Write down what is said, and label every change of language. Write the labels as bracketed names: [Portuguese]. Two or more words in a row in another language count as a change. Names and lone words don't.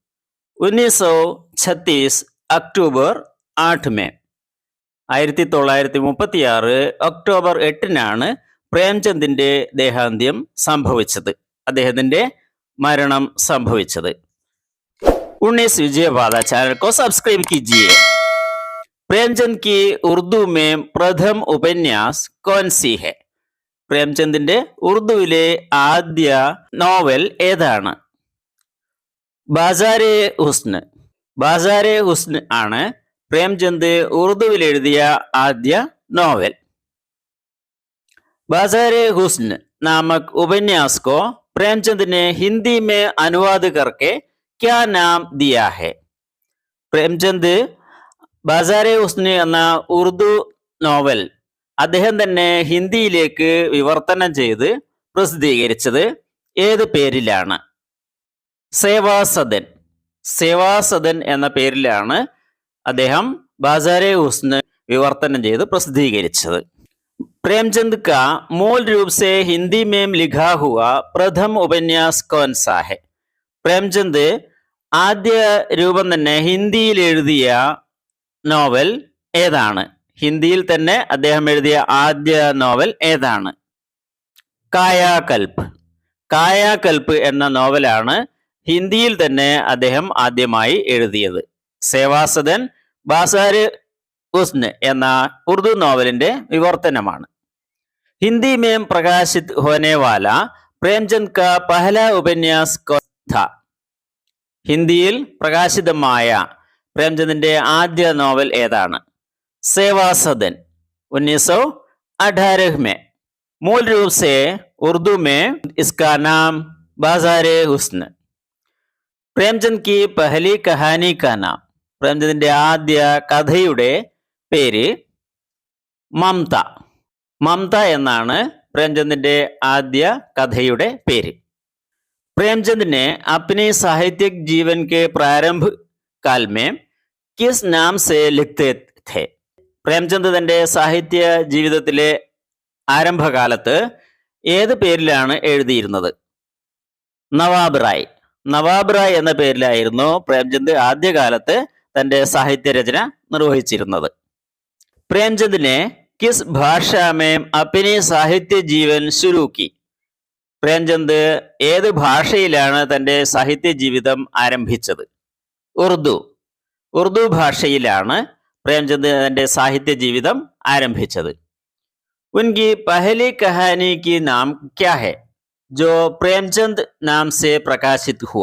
[Hindi] 1936 അക്ടോബർ 8 में. [Malayalam] 1936 ഒക്ടോബർ 8-നാണ് പ്രേംചന്ദിന്റെ ദേഹാന്ത്യം സംഭവിച്ചത്, അദ്ദേഹത്തിന്റെ മരണം സംഭവിച്ചത്. [Hindi] 19 വിജയപാത ചാനൽ को सब्सक्राइब कीजिए. प्रेमचंद की उर्दू में प्रथम उपन्यास कौन सी है? [Malayalam] പ്രേംചന്ദിന്റെ ഉറുദുവിലെ ആദ്യ നോവൽ ഏതാണ്? ബാസാരെ ഹുസ്ൻ. ബാസാരെ ഹുസ്ൻ ആണ് പ്രേംചന്ദ് ഉറുദുവിൽ എഴുതിയ ആദ്യ നോവൽ. [Hindi] ബാസാരെ ഹുസ്ൻ नामक उपन्यास को प्रेमचंद ने हिंदी में अनुवाद करके क्या नाम दिया है? [Malayalam] പ്രേംചന്ദ് ബാസാരെ ഹുസ്ൻ എന്ന ഉറുദു നോവൽ അദ്ദേഹം തന്നെ ഹിന്ദിയിലേക്ക് വിവർത്തനം ചെയ്ത് പ്രസിദ്ധീകരിച്ചത് ഏത് പേരിലാണ്? സേവാസദൻ. സേവാസദൻ എന്ന പേരിലാണ് അദ്ദേഹം ബാസാരെ ഹുസ്ൻ വിവർത്തനം ചെയ്ത് പ്രസിദ്ധീകരിച്ചത്. [Hindi] प्रेमचंद का मूल रूप से हिंदी में लिखा हुआ प्रथम उपन्यास कौन सा है? [Malayalam] പ്രേംചന്ദ് ആദ്യ രൂപം തന്നെ ഹിന്ദിയിൽ എഴുതിയ നോവൽ ഏതാണ്? ഹിന്ദിയിൽ തന്നെ അദ്ദേഹം എഴുതിയ ആദ്യ നോവൽ ഏതാണ്? കായാകൽപ്. കായാകൽപ് എന്ന നോവലാണ് ഹിന്ദിയിൽ തന്നെ അദ്ദേഹം ആദ്യമായി എഴുതിയത്. സേവാസദൻ ബാസാരെ ഹുസ്ൻ എന്ന ഉറുദു നോവലിന്റെ വിവർത്തനമാണ്. [Hindi] हिंदी में प्रकाशित होने वाला प्रेमचंद का पहला उपन्यास कौन था? [Malayalam] ഹിന്ദിയിൽ പ്രകാശിതമായ പ്രേംചന്ദിന്റെ ആദ്യ നോവൽ ഏതാണ്? [Hindi] സേവാസദൻ. 1918 में. मूल रूप से उर्दू में इसका नाम ബാസാരെ ഹുസ്ൻ. प्रेमचंद की पहली कहानी का नाम. [Malayalam] പ്രേംചന്ദിന്റെ ആദ്യ കഥയുടെ പേര് മമത. മമത എന്നാണ് പ്രേംചന്ദിന്റെ ആദ്യ കഥയുടെ പേര്. [Hindi] प्रेमचंद ने अपने साहित्यिक जीवन के प्रारंभ काल में किस नाम से लिखते थे? [Malayalam] പ്രേംചന്ദ് തന്റെ സാഹിത്യ ജീവിതത്തിലെ ആരംഭകാലത്ത് ഏത് പേരിലാണ് എഴുതിയിരുന്നത്? നവാബ് റായ്. നവാബ് റായ് എന്ന പേരിലായിരുന്നു പ്രേംചന്ദ് ആദ്യകാലത്ത് തന്റെ സാഹിത്യ രചന നിർവഹിച്ചിരുന്നത്. [Hindi] പ്രേംചന്ദ് ने किस भाषा में अपने साहित्य जीवन शुरू की? [Malayalam] പ്രേംചന്ദ് ഏത് ഭാഷയിലാണ് തന്റെ സാഹിത്യ ജീവിതം ആരംഭിച്ചത്? ഉറുദു. ഉറുദു ഭാഷയിലാണ് പ്രേംചന്ദ് തന്റെ സാഹിത്യ ജീവിതം ആരംഭിച്ചത്. [Hindi] उनकी पहली कहानी की नाम क्या है जो प्रेमचंद नाम से प्रकाशित हुआ?